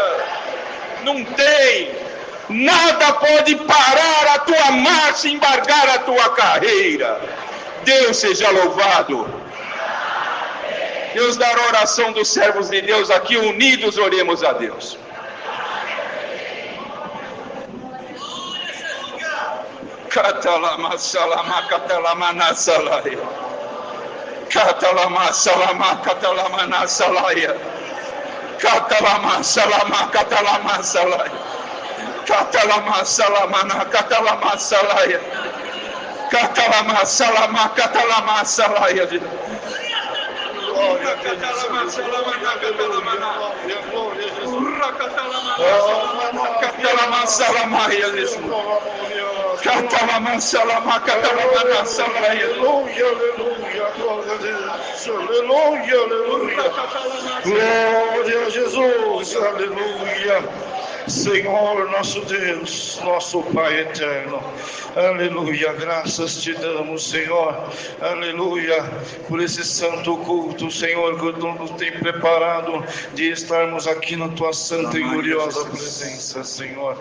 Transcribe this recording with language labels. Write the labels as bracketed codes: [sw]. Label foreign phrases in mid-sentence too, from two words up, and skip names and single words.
[pt] Não tem. Nada pode parar a tua marcha, embargar a tua carreira. Deus seja louvado. Deus dará a oração dos servos de Deus aqui, unidos oremos a Deus. Katalama salama katalama nasalaya. Katalama salama katalama nasalaya. Katalama salama katalama salaya. Katalama salama katalama salaya. Katalama salama katalama salaya. Glória a Deus. Katalama salama katalama katalama salaya. Katalama salama katalama salaya. Aleluia, aleluia, glória a Deus. Aleluia, aleluia. Glória a Jesus, aleluia. Senhor nosso Deus, nosso Pai eterno, aleluia, graças te damos, Senhor, aleluia, por esse santo culto, Senhor, que tu nos tem preparado de estarmos aqui na tua santa e gloriosa presença, Senhor.